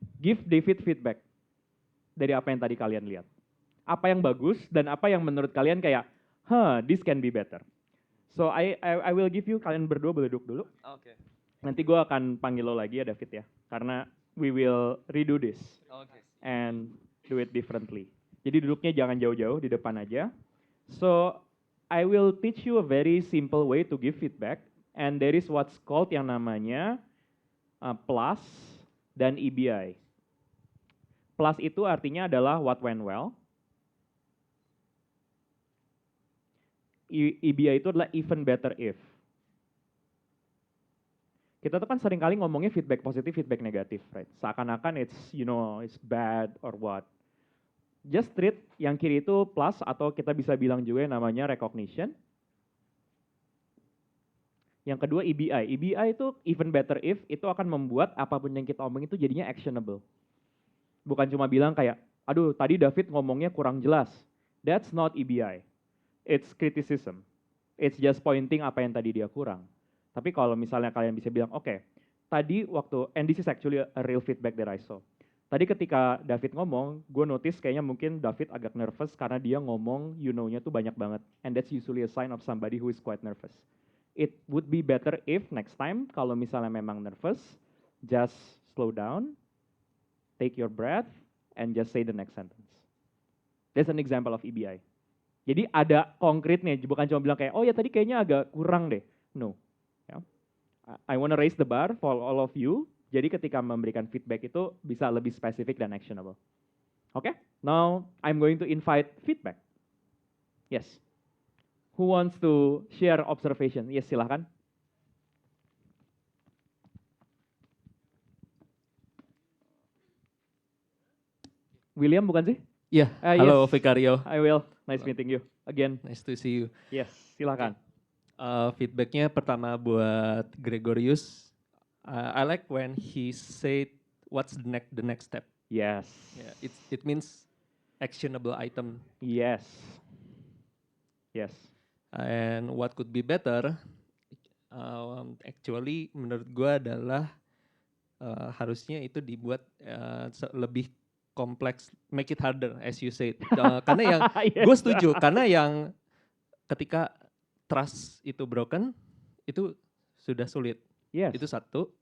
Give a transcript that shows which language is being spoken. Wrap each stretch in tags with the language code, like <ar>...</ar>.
<en>Give David feedback</en> <id>dari apa yang tadi kalian lihat. Apa yang bagus dan apa yang menurut kalian kayak,</id> <en>this can be better. So I will give you,</en> <id>kalian berdua boleh duduk dulu. Oke. Nanti gue akan panggil lo lagi ya David ya. Karena</id> <en>we will redo this. Okay. And do it differently.</en> <id>Jadi duduknya jangan jauh-jauh, di depan aja.</id> <en>So I will teach you a very simple way to give feedback. And there is what's called</en> <id>yang namanya</id> <en>plus dan EBI.</en> <id>Plus itu artinya adalah</id> <en>what went well.</en> <id>EBI itu adalah even better if. Kita tuh kan sering kali ngomongnya feedback positif, feedback negatif, right?</id> <en>Seakan-akan it's, you know, it's bad or what. Just treat</en> <id>yang kiri itu plus atau kita bisa bilang juga yang namanya recognition. Yang kedua EBI. EBI itu even better if, itu akan membuat apapun yang kita omongin itu jadinya actionable. Bukan cuma bilang kayak, aduh tadi David ngomongnya kurang jelas.</id> <en>That's not EBI. It's criticism. It's just pointing</en> <id>apa yang tadi dia kurang. Tapi kalau misalnya kalian bisa bilang, oke, tadi waktu,</id> <en>and this is actually a real feedback that I saw.</en> <id>Tadi ketika David ngomong, gue notice kayaknya mungkin David agak nervous karena dia ngomong</id> <en>you know-</en> <id>nya tuh banyak banget.</id> <en>And that's usually a sign of somebody who is quite nervous. It would be better if next time,</en> <id>kalau misalnya memang nervous,</id> <en>just slow down, take your breath, and just say the next sentence. That's an example of EBI.</en> <id>Jadi ada konkretnya, bukan cuma bilang kayak, oh ya tadi kayaknya agak kurang deh. No. Yeah.</id> <en>I want to raise the bar for all of you.</en> <id>Jadi ketika memberikan feedback itu bisa lebih spesifik dan actionable.</id> <en>Okay? Now I'm going to invite feedback. Yes. Who wants to share observation?</en> <id>Yes, silahkan. William bukan sih?</id> <en>Yeah. Hello, yes. Vicario. I will. Nice meeting you again. Nice to see you.</en> <id>Yes, silakan. Feedbacknya pertama buat Gregorius.</id> <en>I like when he said, "What's the next step?" Yes. Yeah, it means actionable item. Yes. Yes. And what could be better?</en> <id>actually menurut gue adalah harusnya itu dibuat lebih kompleks,</id> <en>make it harder as you said.</en> <id>Karena yang gue setuju, karena yang ketika trust itu broken, itu sudah sulit. Itu satu.</id>